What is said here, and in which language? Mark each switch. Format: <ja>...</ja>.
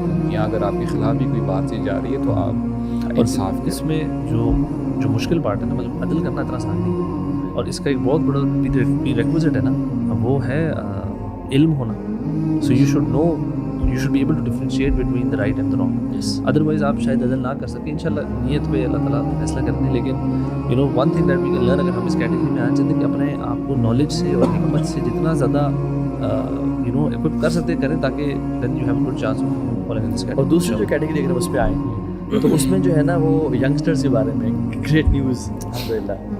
<ur>یا اگر آپ کے خلاف بھی کوئی بات جا رہی ہے تو آپ انصاف. اس میں جو مشکل پارٹ ہے نا، مطلب عدل کرنا اتنا آسان نہیں ہے، اور اس کا ایک بہت بڑا ریکوزٹ ہے نا، وہ ہے علم ہونا.</ur> <en>So you should know, you should be able to differentiate between the right and the wrong.</en> <ur>Otherwise آپ شاید عدل نہ کر سکیں. انشاءاللہ نیت پہ اللہ تعالیٰ فیصلہ کرتے ہیں، لیکن</ur> <en>one thing that we can learn,</en> <ur>اگر ہم اس کیٹیگری میں آنا چاہتے ہیں کہ اپنے آپ کو نالج سے اور حکمت سے جتنا زیادہ ایکوپ کر سکتے کریں، تاکہ</ur> <en>Then you have a good chance of following this category.</en> <ur>اور دوسری جو کیٹیگری اگر ہم اس پہ آئیں تو اس میں جو ہے نا وہ ینگسٹرز کے بارے میں گریٹ نیوز الحمدللہ.</ur>